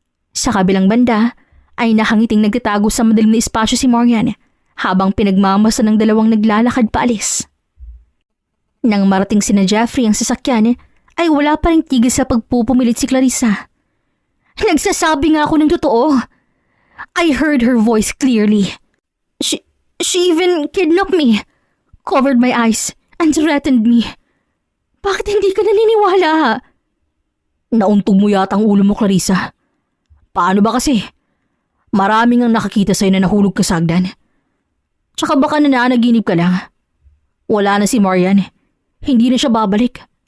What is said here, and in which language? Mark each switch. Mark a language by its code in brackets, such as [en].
[tl] Sa kabilang banda, ay nakangiting nagtatago sa madilim na espasyo si Marian habang pinagmamasa ng dalawang naglalakad paalis. Nang marating sina Jeffrey ang sasakyan, ay wala pa ring tigil sa pagpupumilit si Clarissa. Nagsasabi nga ako ng totoo. [en] I heard her voice clearly. She even kidnapped me, covered my eyes, and threatened me. [tl] Bakit hindi ka naniniwala? Nauntog mo yata ang ulo mo, Clarissa. Paano ba kasi? Maraming ang nakakita sa'yo na nahulog ka sa hagdan. Tsaka baka nananaginip ka lang. Wala na si Marian. Hindi na siya babalik.